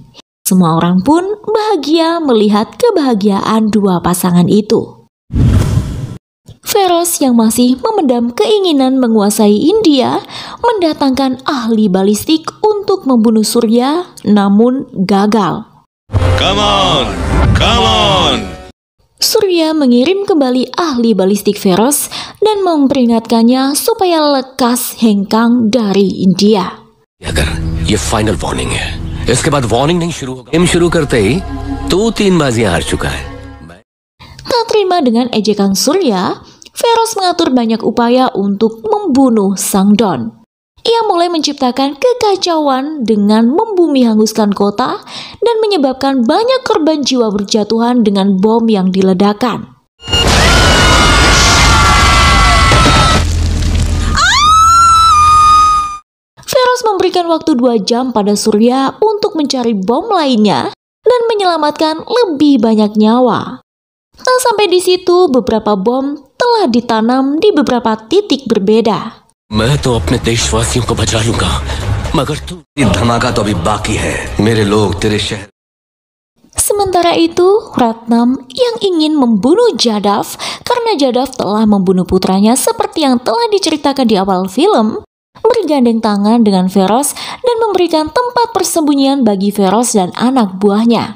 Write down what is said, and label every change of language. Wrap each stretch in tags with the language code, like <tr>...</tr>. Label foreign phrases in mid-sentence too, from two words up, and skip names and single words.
<id>Semua orang pun bahagia melihat kebahagiaan dua pasangan itu. Feroz yang masih memendam keinginan menguasai India mendatangkan ahli balistik untuk membunuh Surya, namun gagal.</id> <en>Come on, come on.</en> <id>Surya mengirim kembali ahli balistik Feroz dan memperingatkannya supaya lekas hengkang dari India.</id> <hi>अगर ये</hi> <en>final warning</en> <hi>है, इसके बाद वार्निंग नहीं शुरू होगा। गेम शुरू करते ही 2-3 बाजियां हार चुका है।</hi> <id>Tak terima dengan ejekan Surya, Feroz mengatur banyak upaya untuk membunuh Sang Don. Ia mulai menciptakan kekacauan dengan membumi hanguskan kota dan menyebabkan banyak korban jiwa berjatuhan dengan bom yang diledakkan. Feroz memberikan waktu 2 jam pada Surya untuk mencari bom lainnya dan menyelamatkan lebih banyak nyawa. Tak sampai di situ, beberapa bom telah ditanam di beberapa titik berbeda.</id> <hi>मैं तो अपने देशवासियों को बचा लूंगा, मगर तू धमाका तो अभी बाकी है। मेरे लोग तेरे शहर।</hi> <id>Sementara itu, Ratnam yang ingin membunuh Jadav karena Jadav telah membunuh putranya seperti yang telah diceritakan di awal film, bergandeng tangan dengan Feroz dan memberikan tempat persembunyian bagi Feroz dan anak buahnya.</id>